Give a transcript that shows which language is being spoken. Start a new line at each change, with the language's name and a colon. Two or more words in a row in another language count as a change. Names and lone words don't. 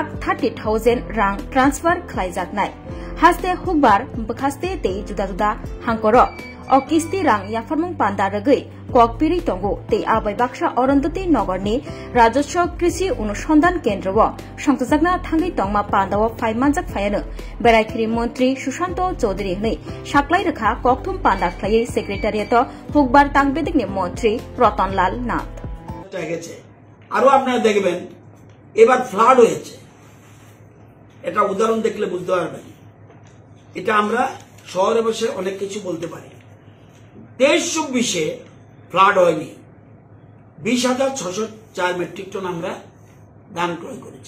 Kok Borok: 30,000 rang transfer khlaijaknai haste hukbar bkhaste te juda juda hangkoro o kisti rang yafarmung panda ragui kokpiri tongo te abai baksa Arundhati Nagarni Rajaswa Krishi Anusandhan Kendro songjakna thangai tongma pandao phaimanjak phayano Beraikiri Montri Sushanto Chaudhary nei saklai rakha kokthum panda khlai secretariat hukbar tangbedik ni Montri Ratanlal Nath
Bangla: গেছে আরো আপনারা দেখবেন এবার ফ্লাড হয়েছে এটা উদাহরণ দেখলে বুঝতে পারবেন এটা আমরা শহরে বসে অনেক কিছু বলতে পারি 23-24-এ ফ্লাড হয়নি, 20,604
English: metric ton
Bangla: আমরা ধান ক্রয় করেছি।